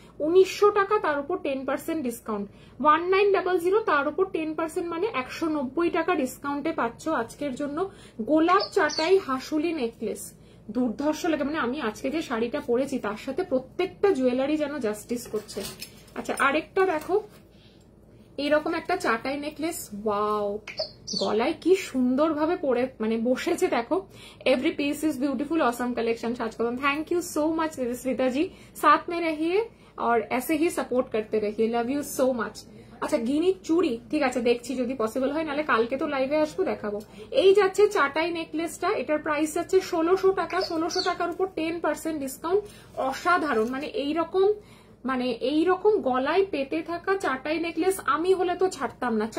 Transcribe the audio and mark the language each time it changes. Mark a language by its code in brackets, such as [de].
[bn] 1900 টাকা, তার উপর 10% ডিসকাউন্ট। 1900, তার উপর 10%, মানে 190 টাকা ডিসকাউন্টে পাচ্ছ আজকের জন্য গোলাপ চাটাই হাসুলি নেকলেস। দুর্ধর্ষ লাগে, মানে আমি আজকে যে শাড়িটা পরেছি তার সাথে প্রত্যেকটা জুয়েলারি যেন জাস্টিস করছে। আচ্ছা, আরেকটা দেখো, এইরকম একটা চাটাই নেকলেস। ওয়াও, গলায় কি সুন্দর ভাবে পরে মানে বসেছে দেখো। [en] every piece is [hi] beautiful, awesome collection साजकदम। Thank you so much Shweta जी, साथ में रहिए और ऐसे ही सपोर्ट करते रहिए, लव यू सो मच। [bn] আচ্ছা, গিনি চুড়ি, ঠিক আছে দেখছি যদি পসিবল হয়, নাহলে কালকে তো লাইভে আসবো, দেখাবো। এই যাচ্ছে চাটাই নেকলেসটা, এটার প্রাইস যাচ্ছে 1600 টাকা। 1600 টাকার উপর 10% ডিসকাউন্ট। অসাধারণ, মানে এইরকম গলায় পেতে থাকা চাটাই নেকলেস আমি হলে তো ছাড়তাম না।